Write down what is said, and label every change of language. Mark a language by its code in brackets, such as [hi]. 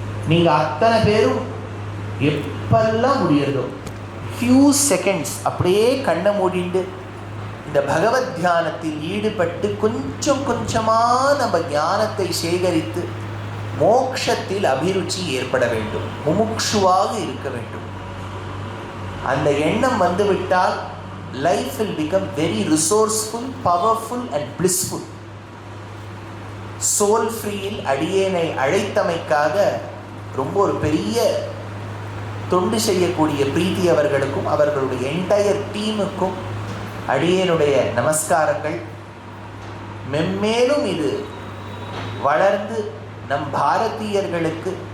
[ta] நீங்க அத்தனை பேரும் எப்பெல்லாம் முடியறதோ ஃபியூ செகண்ட்ஸ் அப்படியே கண்ணை மூடிண்டு இந்த பகவத் தியானத்தில் ஈடுபட்டு கொஞ்சம் கொஞ்சமா நம்ம ஞானத்தை சேகரித்து மோக்ஷத்தில் அபிருச்சி ஏற்பட வேண்டும், முமுக்ஷுவாக இருக்க வேண்டும். அந்த எண்ணம் வந்துவிட்டால் [en] Life will become very resourceful, powerful and blissful. [ta] Soul ஃப்ரீயில் அடியேனை அழைத்தமைக்காக ரொம்ப ஒரு பெரிய தொண்டு செய்யக்கூடிய பிரீத்தி அவர்களுக்கும் அவர்களுடைய என்டையர் டீமுக்கும் அடியேனுடைய நமஸ்காரங்கள். மென்மேலும் இது வளர்ந்து நம் பாரதியர்களுக்கு